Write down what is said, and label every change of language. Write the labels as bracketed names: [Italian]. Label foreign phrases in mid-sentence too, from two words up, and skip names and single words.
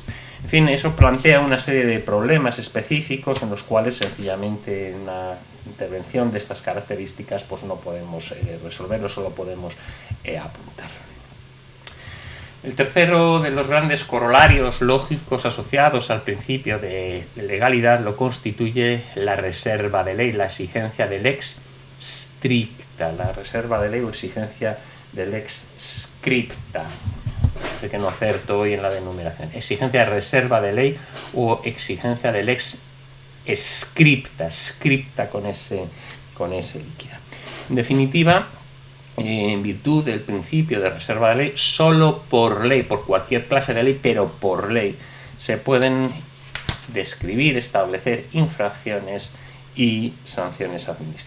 [Spanish] En fin, eso plantea una serie de problemas específicos en los cuales sencillamente una intervención de estas características pues no podemos resolverlo, solo podemos apuntarlo. El tercero de los grandes corolarios lógicos asociados al principio de legalidad lo constituye la reserva de ley, la exigencia de [Latin] lex stricta, [Spanish] la reserva de ley o exigencia de [Latin] lex scripta. [Spanish] De que no acerto hoy en la denominación. Exigencia de reserva de ley o exigencia de [Latin] lex scripta [Spanish] con ese líquida. En definitiva, en virtud del principio de reserva de ley, solo por ley, por cualquier clase de ley, pero por ley, se pueden describir, establecer infracciones y sanciones administrativas.